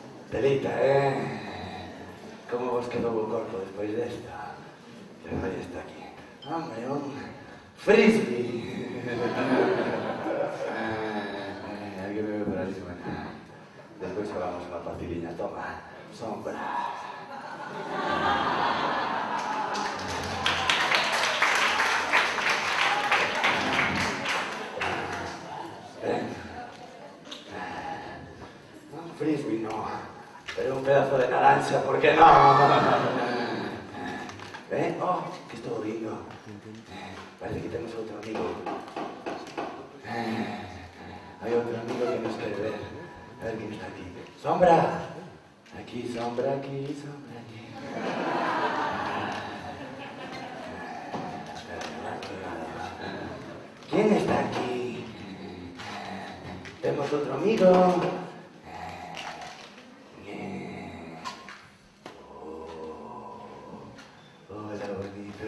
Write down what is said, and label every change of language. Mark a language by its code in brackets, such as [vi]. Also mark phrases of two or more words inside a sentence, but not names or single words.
[gl] Telita, ¿Cómo vos quedó o corpo despois desta? Que vai está aquí. [es] Hombre, un frisbee. [gl] Alguén me ve por ali, bueno. Despois xogamos unha partidiña, toma, sombra. [es] Un frisbee no, pero un pedazo de naranja, ¿por qué no? [gl] Oh, que estou vindo. Parece que temos outro amigo. Hai outro amigo que nos quere ver. [es] A ver quién está aquí. ¡Sombra! Aquí, sombra, aquí, sombra, aquí. ¿Quién está aquí? Tenemos otro amigo. Hola, bonito.